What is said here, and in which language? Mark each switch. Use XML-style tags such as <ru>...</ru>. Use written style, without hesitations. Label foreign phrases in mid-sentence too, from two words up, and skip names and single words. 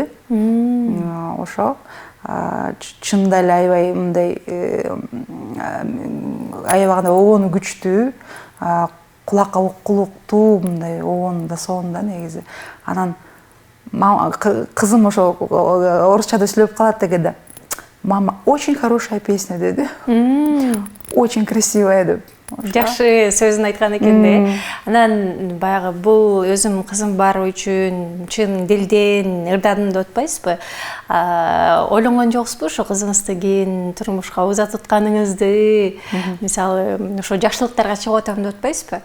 <ky>Ошо чында эле аябай мындай аябагандай обону күчтүү, кулакка уккулуктуу мындай обону да сонун да негизи. Анан кызым ошо орусчада сүйлөп калат дегенде,</ky> <ru>мама, очень хорошая песня деди. Очень красивая деп.</ru> <ky>Жакшы сөзүн айткан экен да. Анан баягы бул өзүм кызым бар үчүн чын дилден ырдадым деп атпайсызбы? Ойлонгон жоксузбу ошо кызыңызды кийин турмушка узатып атканыңызды? Мисалы, ошо жакшылыктарга чыгып атам деп атпайсызбы?</ky>